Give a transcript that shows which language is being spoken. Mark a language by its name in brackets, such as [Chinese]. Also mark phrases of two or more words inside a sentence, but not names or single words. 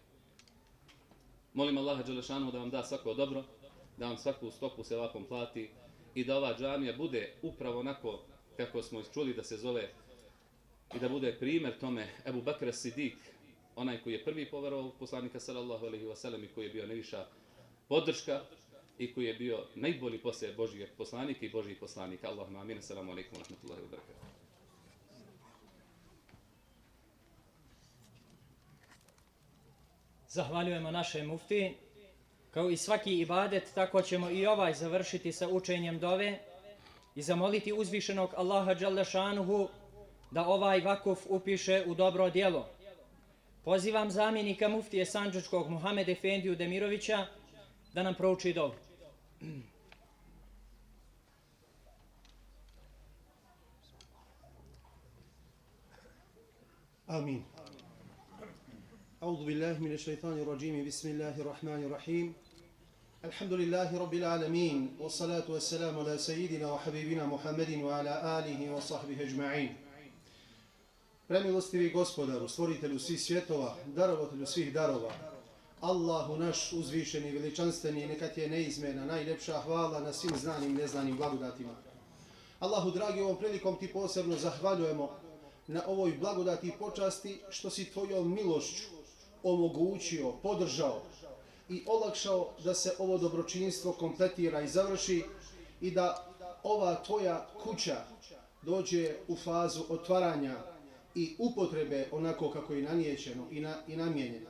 [Bosnian] Molim Allaha dželešanu da vam da svako dobro, da vam svaku stopu sevapom plati i da ova džamija bude upravo onako kako smo čuli da se zove i da bude primjer tome Ebu Bekr Sidik, onaj koji je prvi povjerovao poslanika [Arabic] صلى الله عليه وسلم [Bosnian] i koji je bio najviša podrška i koji je bio najbolji poslije Božjeg poslanika i Božjih poslanika. [Arabic] اللهم آمين. السلام عليكم ورحمة الله وبركاته. [Bosnian] Zahvaljujemo našem muftiji. Kao i svaki ibadet, tako ćemo i ovaj završiti sa učenjem dove i zamoliti uzvišenog Allaha [Arabic] جل شأنه [Bosnian] da ovaj vakuf upiše u dobro djelo. Pozivam zamjenika muftije Sandžačkog Muhammed Efendiju Demirovića da nam prouči dovu. Amin. [Arabic] أعوذ بالله من الشيطان الرجيم بسم الله الرحمن الرحيم الحمد لله رب العالمين والصلاة والسلام على سيدنا وحبيبنا محمد وعلى آله وصحبه أجمعين. [Bosnian] Premilostivi gospodaru, stvoritelju svih svjetova, darovatelju svih darova, Allahu naš uzvišeni, veličanstveni, neka ti je neizmjerna, najljepša hvala na svim znanim i neznanim blagodatima. Allahu dragi, ovom prilikom ti posebno zahvaljujemo na ovoj blagodati i počasti što si tvojom milošću omogućio, podržao i olakšao da se ovo dobročinstvo kompletira i završi i da ova tvoja kuća dođe u fazu otvaranja i upotrebe onako kako je nanijećeno i namijenjeno.